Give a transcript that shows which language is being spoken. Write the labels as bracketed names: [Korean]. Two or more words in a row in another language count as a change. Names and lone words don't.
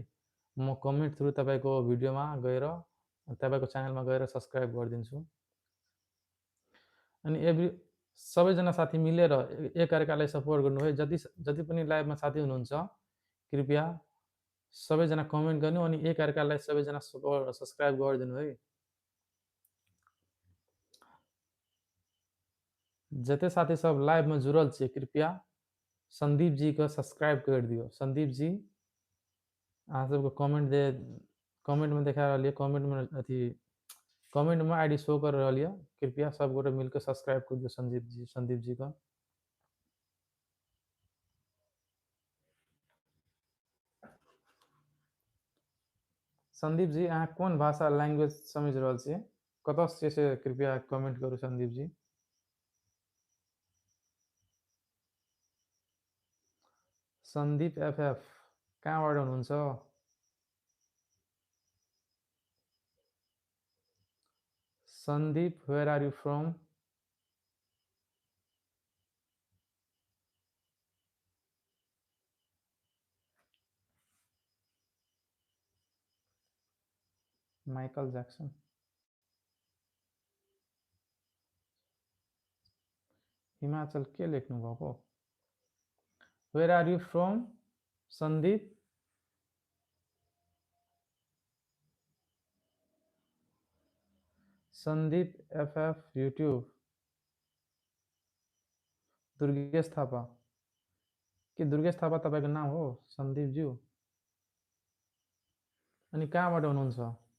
[Nepali] म [English] comment through [Nepali] तपाईँको भिडियोमा गएर तपाईँको च्यानलमा गएर सब्सक्राइब गरिदिन्छु। अनि सबैजना साथी मिलेर एकअर्कालाई सपोर्ट गर्नु है। जति जति पनि लाइभमा साथी हुनुहुन्छ कृपया सबैजना कमेन्ट गर्नु अनि एकअर्कालाई सबैजना सब्सक्राइब गरिदिनु है। [Maithili] जते साथी सब लाइव में जुड़ल छे कृपया संदीप जी को सब्सक्राइब कर दियो। संदीप जी अहाँ सबको कमेंट में देखा रहा कमेंट में अथी कमेंट में आईडी शो कर रहा है। कृपया सब गोटे मिलकर सब्सक्राइब कर दियो संदीप जी का। संदीप जी अहाँ कौन भाषा लैंग्वेज समझ रहा छे कत से कृपया कमेंट करू संदीप जी। [Nepali] संदीप एफएफ कहाँबाट हुनुहुन्छ। [English] संदीप where are you from. Michael Jackson. [Nepali] हिमाचल के लेख्नु भएको। [English] where are you from संदीप। संदीप एफएफ यूट्यूब। [Nepali] दुर्गेश थापा के दुर्गेश थापा तपाईँको नाम हो संदीप ज्यू। अनि कहाँबाट हुनुहुन्छ।